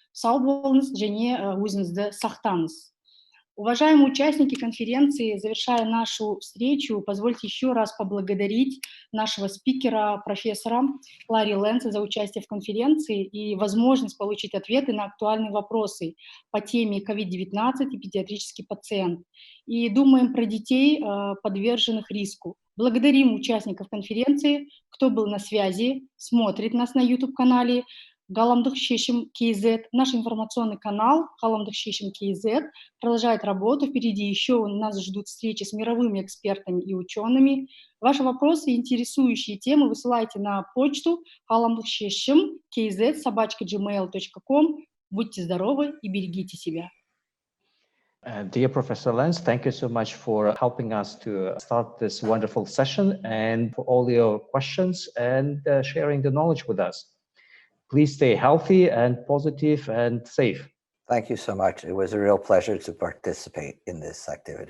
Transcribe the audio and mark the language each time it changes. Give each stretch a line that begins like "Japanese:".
Kazakh: Сау болыңыз және өзіңізді сақтаңыз.
Russian: Уважаемые участники конференции, завершая нашу встречу, позвольте еще раз поблагодарить нашего спикера, профессора Ларри Ленса за участие в конференции и возможность получить ответы на актуальные вопросы по теме COVID-19 и педиатрический пациент. И думаем про детей, подверженных риску. Благодарим участников конференции, кто был на связи, смотрит нас на YouTube-канале Galamdyq-sheshim KZ. Наш информационный канал Galamdyq-sheshim KZ продолжает работу. Впереди еще нас ждут встречи с мировыми экспертами и учеными. Ваши вопросы и интересующие темы высылайте на почту Galamdyq-sheshim KZ@gmail.com. Будьте здоровы и берегите себя.
English: Dear Professor Lenz, thank you so much for helping us to start this wonderful session and for all your questions and sharing the knowledge with us. Please stay healthy and positive and safe. Thank you so much. It was a real pleasure to participate in this activity.